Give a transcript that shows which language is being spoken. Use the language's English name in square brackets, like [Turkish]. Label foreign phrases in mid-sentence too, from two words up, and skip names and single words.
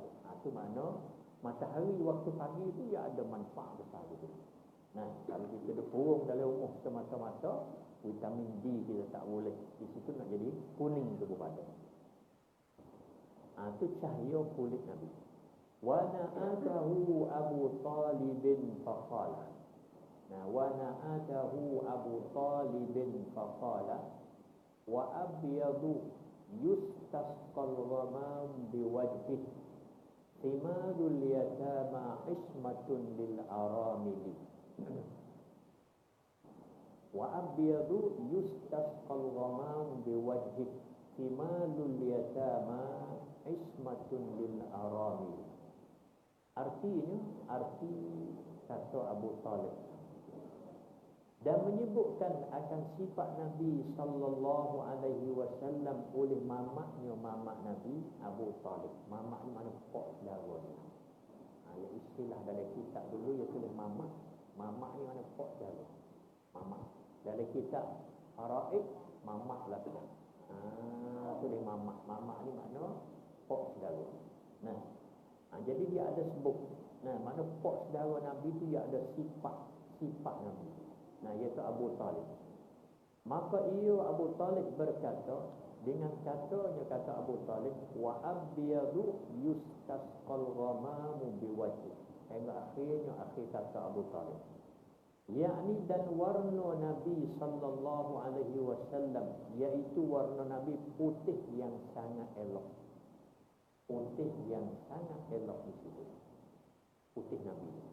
[Malay] Itu makna matahari waktu pagi tu dia ada manfaat besar gitu. Kalau kita duduk kurung dalam rumah semata-mata, vitamin D kita tak boleh. Di situ nak jadi kuning tubuh badan. Itu cahaya kulit Nabi. [Arabic] ونعته أبو طالب فقال. Nah, ونعته أبو طالب فقال وأبيض يستسقى الغمام بوجهه ثمال اليتامى عصمة للأرامل. وأبيض يستسقى الغمام بوجهه ثمال اليتامى عصمة للأرامل. [Malay] Artinya, arti kata Abu Talib dan menyebutkan akan sifat Nabi [Arabic] صلى الله عليه وسلم [Malay] oleh mamaknya, mamak Nabi Abu Talib. Mamak ni mana pok saudara dia. Ya istilah dalam kitab dulu dia tulis mamak. Mamak ni mana pok saudara. Mamak. Dalam kitab Faraid mamak lah tu. Tulis mamak. Mamak ni makna pok saudara. Nah, jadi dia ada sebut. Nah, mana pok saudara Nabi tu dia ada sifat Nabi. Nah, iaitu Abu Talib. Maka ia Abu Talib berkata, dengan katanya kata Abu Talib, [Arabic] وأبيض يستسقى الغمام بوجهه. [Malay] Hingga akhir kata Abu Talib. Yakni dan warna Nabi [Arabic] صلى الله عليه وسلم, [Malay] iaitu warna Nabi putih yang sangat elok. Putih yang sangat elok di situ. Putih Nabi.